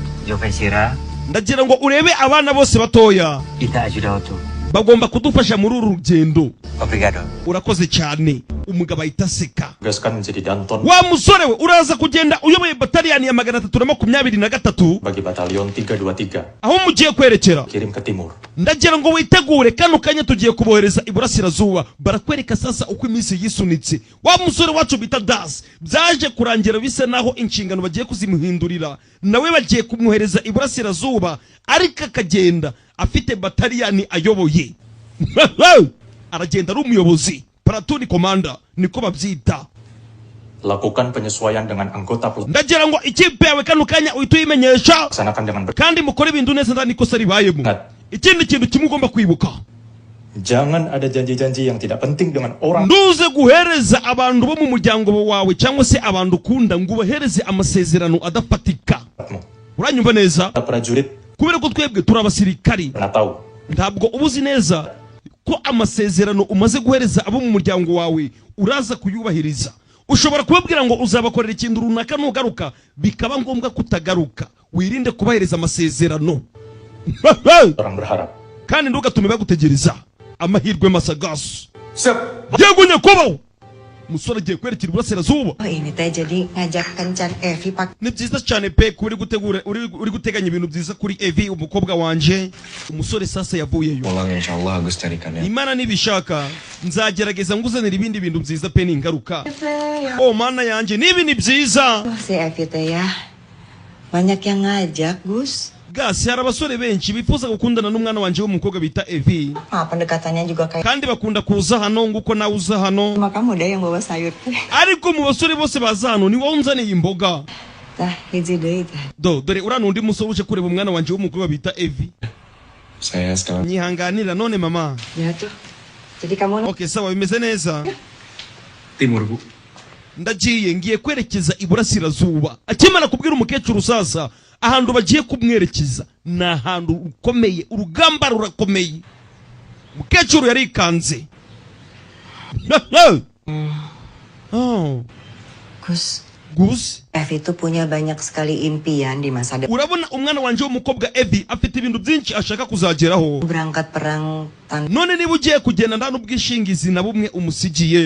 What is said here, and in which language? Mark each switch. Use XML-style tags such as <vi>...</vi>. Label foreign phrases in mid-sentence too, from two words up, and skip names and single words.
<rw>Ndagira ngo urebe abana bose batoya.</rw> <tet>Ita ajuda oto.</tet> <rw>bagomba kudufasha muri uru rugendo.</rw> <tet>Obrigado.</tet> <rw>Urakoze cyane. Umugabo ahita aseka.</rw> <id>Tugaskan menjadi Danton</id> <rw>Wa musore we uraza kugenda uyoboye bataliyani ya 323</rw> <id>bagi batalion 323.</id> <rw>aho mugiye kwerekera.</rw> <id>Kirim ke timur.</id> <rw>Ndagira ngo witegure kano kanya tugiye kubohereza iburasirazuba. Barakwereka sasa uko iminsi yisunitse. Wa musore wacu bita Das byaje kurangira bise naho inshingano bagiye kuzimuhindurira. Nawe bagiye kumwohereza iburasirazuba ariko akagenda afite bataliyani ayoboye. Aragenda ari umuyobozi.</rw> <en>Platoon commander</en> <rw>niko babyita.</rw> <id>Lakukan penyesuaian dengan anggota platoon.</id> <rw>Ndagira ngo ikipe yawe kano kanya uyituyimenyesha</rw> <id>Laksanakan dengan</id> <rw>kandi mukore ibintu neza ndani kosa ribayemo. Ikindi kintu kimwe ugomba kwibuka.</rw> <id>Jangan ada janji-janji yang tidak penting dengan orang.</id> <rw>Nduze guhereza abantu bo mu muryango wawe cyangwa se abantu ukunda ngo ubahereze amasezerano adafatika. Uranyumva neza?</rw> <id>Prajurit</id> <rw>Kubera ko twebwe turabasirikari.</rw> <id>pernah tahu</id> <rw>Ntabwo ubuzi neza ko amasezerano umaze guhereza abo mu muryango wawe uraza kuyubahiriza. Ushobora kubabwira ngo uzabakorera ikintu runaka nugaruka bikaba ngombwa kutagaruka. Wirinde kubahereza amasezerano.</rw> <id>orang berharap.</id> <rw>Kandi ndugatume bagutegereza. Amahirwe masagasu.</rw> <id>Siap.</id> <rw>Yego nyakubaho. Musore agiye kwerekera iburasirazuba.</rw> <su>Oh ini teh jadi ngajak kencan Evi pak.</su> <rw>Ni byiza cyane pe kuri gutegura uri guteganya ibintu byiza kuri Evi umukobwa wanje. Umusore sasa yavuyeyo.</rw> <id>Pulang insyaallah Agus carikan ya.</id> <rw>Imana nibishaka nzagerageza nguzanira ibindi bintu byiza pe n'ingaruka. Oh mana yanje nibi ni byiza.</rw> <su>Oh, si Evi teh ya banyak yang ngajak Gus.</su> <rw>Gasi hari abasore benshi bifuza gukundana n'umwana wanje w'umukobwa bita Evi.</rw> <id>Pendekatannya juga kayak.</id> <rw>Kandi bakunda kuza hano nguko nawe uza hano.</rw> <su>Cuma kamu deh yang bawa sayur teh.</su> <rw>Ariko mu basore bose baza hano ni wowe unzaniye imboga.</rw> <su>Tah hiji deui teh.</su> <rw>Dore uriya nundi musore uje kureba umwana wanje w'umukobwa bita Evi.</rw> <id>Saya sekarang</id> <rw>Nyihanganira none mama.</rw> <id>Ya tuh. Jadi kamu</id> <rw>Okay sawa bimeze neza.</rw> <id>timur, Bu.</id> <rw>Ndagiye ngiye kwerekeza iburasirazuba. Akimana kubwira umukecuru sasa ahantu bagiye kumwerekeza na ahantu ukomeye urugamba rurakomeye. Umukecuru yarikanze. Oh.</rw> <id>Gus. Evi itu punya banyak sekali impian di masa depan.</id> <rw>Urabona umwana wanje w'umukobwa Evi afite ibintu byinshi ashaka kuzageraho.</rw> <id>Berangkat perang tanpa.</id> <rw>None niba ugiye kugenda nta n'ubwishingizi na bumwe umusigiye.</rw>